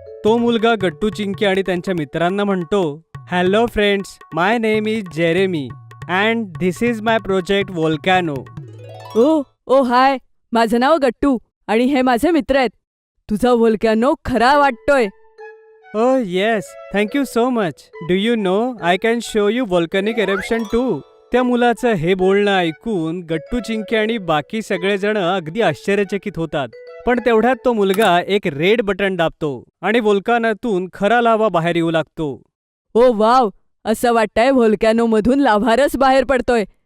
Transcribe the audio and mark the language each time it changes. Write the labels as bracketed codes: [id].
[mr] तो मुलगा गट्टू, चिंकी आणि त्यांच्या मित्रांना म्हणतो, [en] Hello friends, my name is Jeremy and this is my project volcano. [mr] ओ हाय, माझं नाव गट्टू आणि हे माझे मित्र आहेत. तुझा व्होल्कॅनो खरा वाटतोय. [en] Oh yes, thank you so much. Do you know I can show you volcanic eruption too. [mr] त्या मुलाचं हे बोलणं ऐकून गट्टू, चिंकी आणि बाकी सगळेजण अगदी आश्चर्यचकित होतात. पण तेवढ्यात तो मुलगा एक रेड बटन दाबतो आणि व्होल्कॅनोतून खरा लावा बाहेर येऊ लागतो. ओ वाव, असं वाटतंय व्होल्कॅनो मधून लाव्हारस बाहेर पडतोय.